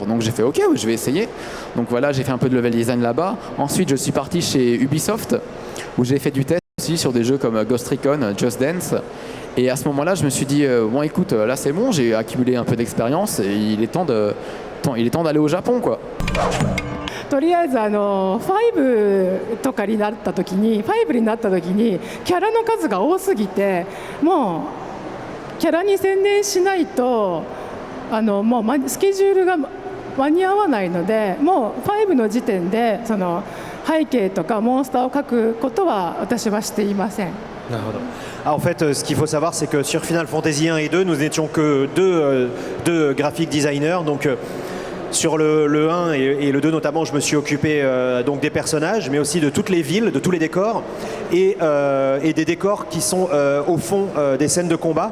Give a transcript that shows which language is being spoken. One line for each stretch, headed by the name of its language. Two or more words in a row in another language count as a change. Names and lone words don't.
French: Donc j'ai fait ok, oui, je vais essayer. Donc voilà, j'ai fait un peu de
English: level design
French: là-bas. Ensuite, je suis parti chez Ubisoft, où j'ai fait du test aussi sur des jeux comme Ghost Recon, Just Dance. Et à ce moment-là, je me suis dit, bon écoute, là c'est bon, j'ai accumulé un peu d'expérience et il est temps d'aller au Japon, quoi.
Japanese: とりあえず5とかになった時にキャラの数が多すぎてもうキャラに専念しないともうスケジュールが間に合わないのでもう5の時点でその背景とかモンスターを描くことは私はしていません。
French: Ah, en fait, ce qu'il faut savoir, c'est que sur Final Fantasy 1 et 2, nous n'étions que deux
English: graphic designers.
French: Donc, sur le 1 et le 2 notamment, je me suis occupé donc des personnages, mais aussi de toutes les villes, de tous les décors, et des décors qui sont au fond des scènes de combat.